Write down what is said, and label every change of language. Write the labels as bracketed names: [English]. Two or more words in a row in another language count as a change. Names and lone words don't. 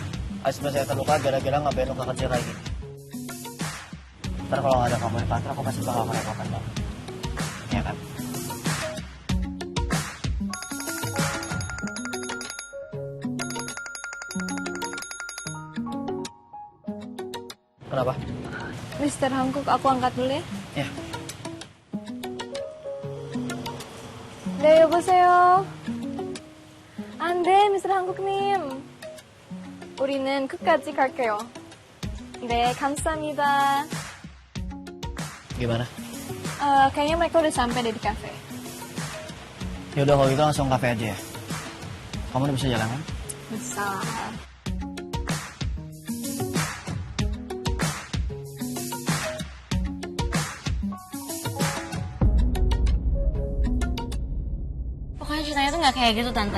[Indonesian] Aspek saya terluka gara-gara ngapain luka kecil kayak gini. Ntar kalau nggak ada kamu di kantor, aku pasti bakal merepotkan banget. Ya kan? Kenapa? Mr. Hankook, aku angkat dulu ya. Ya. [Korean] 네, 여보세요. 안 돼, Mr. 한국님. 우리는 끝까지 갈게요. 네, 감사합니다. [Indonesian] Gimana? Kayaknya mereka udah sampai deh di kafe. Ya udah kalau gitu langsung kafe aja ya. Kamu udah bisa jalan kan? Bisa. Pokoknya ceritanya tuh nggak kayak gitu, Tante.